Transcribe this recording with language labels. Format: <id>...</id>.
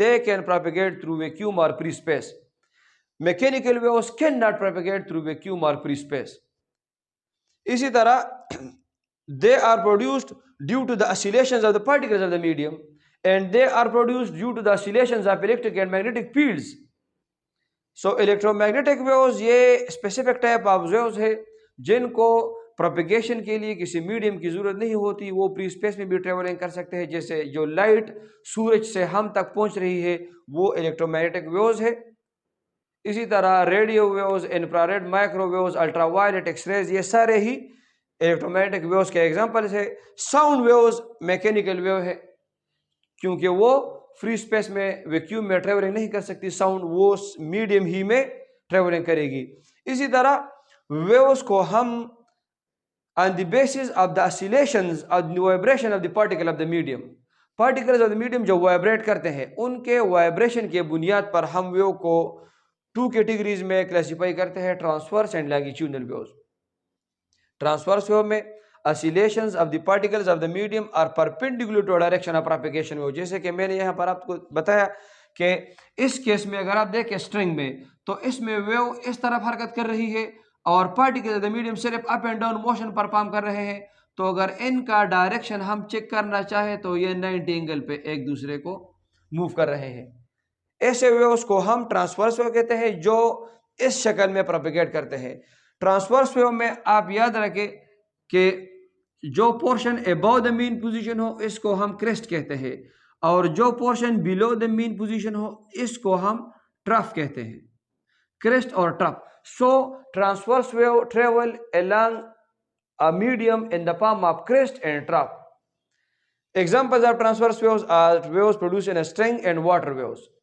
<en>They can propagate through vacuum or free space. Mechanical waves cannot propagate through vacuum or free space.</en> <ur>اسی طرح</ur> <en>they are produced due to the oscillations of the particles of the medium, and they are produced due to the oscillations of electric and magnetic fields. So electromagnetic waves</en> <ur>یہ</ur> <en>specific type of waves</en> <ur>ہے جن کو propagation کے لیے کسی medium کی ضرورت نہیں ہوتی، وہ فری اسپیس میں بھی ٹریولنگ کر سکتے ہیں. جیسے جو لائٹ سورج سے ہم تک پہنچ رہی ہے وہ الیکٹرو میگنیٹک ویوز ہے. اسی طرح radio waves, infrared micro views, ultra violet, x raise, یہ سارے ہی الیکٹرو میگنیٹک ویوز کے ایگزامپلس ہے. ساؤنڈ ویوز میکینیکل ویو ہے کیونکہ وہ فری اسپیس میں ویکیوم میں ٹریولنگ نہیں کر سکتی، ساؤنڈ وہ میڈیم ہی میں ٹریولنگ کرے گی. اسی طرح ویوز کو ہم</ur> <en>on the basis of the oscillations of the vibration of the particle of the medium,</en> <ur>particles of the medium جو وائبریٹ کرتے ہیں ان کے وائبریشن کے بنیاد پر ہم ویو کو 2 کیٹیگریز میں کلاسیفائی کرتے ہیں، transverse and longitudinal views. Transverse view میں</ur> <en>oscillations of the particles of the medium are perpendicular to direction of propagation wave.</en> <ur>جیسے کہ میں نے یہاں پر آپ کو بتایا کہ اس کیس میں اگر آپ دیکھیں اسٹرنگ میں تو اس میں ویو اس طرف حرکت کر رہی ہے اور</ur> <en>particle of the medium</en> <ur>صرف up and down motion per palm کر رہے ہیں. تو اگر ان کا ڈائریکشن ہم چیک کرنا چاہیں تو یہ 90 اینگل پہ ایک دوسرے کو موو کر رہے ہیں. ایسے ویوز کو ہم ٹرانسورس ویو کہتے ہیں جو اس شکل میں پروپیگیٹ کرتے ہیں. ٹرانسورس ویو میں آپ یاد رکھیں کہ جو پورشن</ur> <en>above the main position</en> <ur>ہو اس کو ہم کریسٹ کہتے ہیں، اور جو پورشن</ur> <en>below the main position</en> <ur>ہو اس کو ہم ٹرف کہتے ہیں، کریسٹ اور turf.</ur> <en>So transverse wave travel along a medium in the form of crest and trough. Examples of transverse waves are waves produced in a string and water waves.</en>